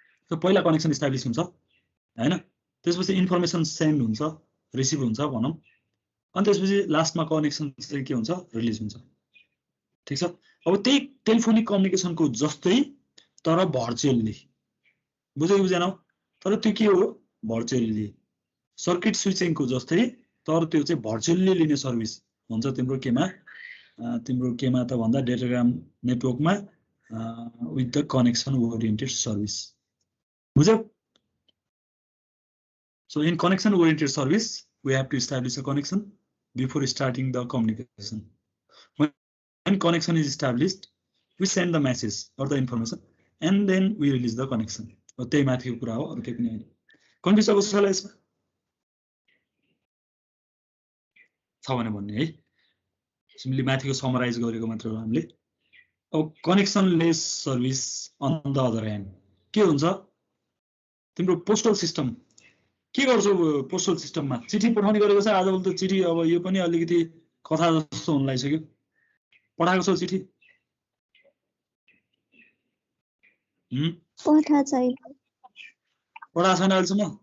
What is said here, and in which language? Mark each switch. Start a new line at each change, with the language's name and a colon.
Nepali: त्यो पहिला connection establish हुन्छ, होइन। त्यसपछि इन्फर्मेसन सेन्ड हुन्छ, रिसिभ हुन्छ भनौँ, अनि त्यसपछि लास्टमा कनेक्सन चाहिँ के हुन्छ, रिलिज हुन्छ। ठिक छ। अब त्यही टेलिफोनिक कम्युनिकेसनको जस्तै तर भर्चुअल्ली, बुझ्यो कि बुझेनौ? तर त्यो के हो, भर्चुअल्ली। सर्किट स्विचिङको जस्तै तर त्यो चाहिँ भर्चुअल्ली लिने सर्भिस हुन्छ तिम्रो केमा, त भन्दा datagram नेटवर्कमा with the connection oriented service. बुझ्यौ?
English: So in connection oriented service we have to establish a connection before starting the communication. When connection is established, we send the message or the information and then we release the connection.
Nepali: त्यही माथिको कुरा हो, अरु केही पनि हैन। Confuse भएको छ यसमा? छ भने भन्ने है। सिम्पली माथिको समराइज गरेको मात्र हो हामीले। अब कनेक्सनलेस service on the other hand के हुन्छ? तिम्रो पोस्टल सिस्टम के गर्छ? पोस्टल सिस्टममा चिठी पठाउने गरेको छ। आजकल त चिठी अब यो पनि अलिकति कथा जस्तो हुन लागिसक्यो। पठाएको छ चिठी? पठा छैन। पठाएको छैन अहिलेसम्म?